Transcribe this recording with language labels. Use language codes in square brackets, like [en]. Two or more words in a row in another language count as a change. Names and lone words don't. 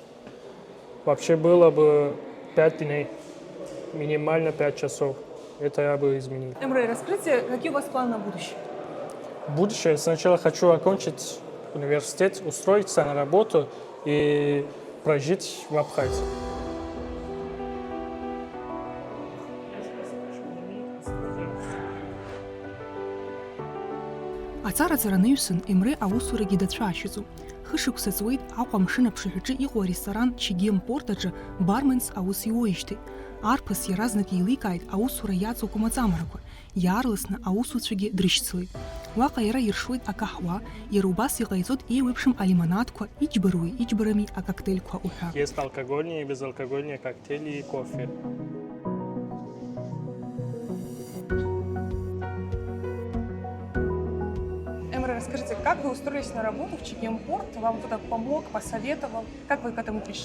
[ru] Вообще было бы 5 дней, минимально 5 часов. Это я бы изменил. Эмре, расскажите, какие у вас планы на будущее? Будущее сначала хочу окончить университет, устроиться на работу и прожить в Абхазии. [ab] Аҵара-ҵараныҩсын Емре аусурагьы дацәаашьаӡом. Хышықәса ҵуеит Аҟәа амшын аԥшаҳәаҿы иҟоу аресторан Чегем Порт аҿы барменс аус иуеижьҭеи. Арԥыс иаразнак еиликааит аусура иаҵоу маҵамарақәа. Иаарласны аусуцәагьы дрышьцылеит. Уаҟа иара иршуеит акаҳуа, иара убас иҟаиҵоит еиуеиԥшым алимонадқәа, иџьбаруи иџьбарами акоктейльқәа уҳәа. [ru] Есть алкогольные и безалкогольные коктейли и кофе. Эмре, расскажите, как вы устроились на работу в Чегем Порт? Вам кто-то помог, посоветовал? Как вы к этому пришли?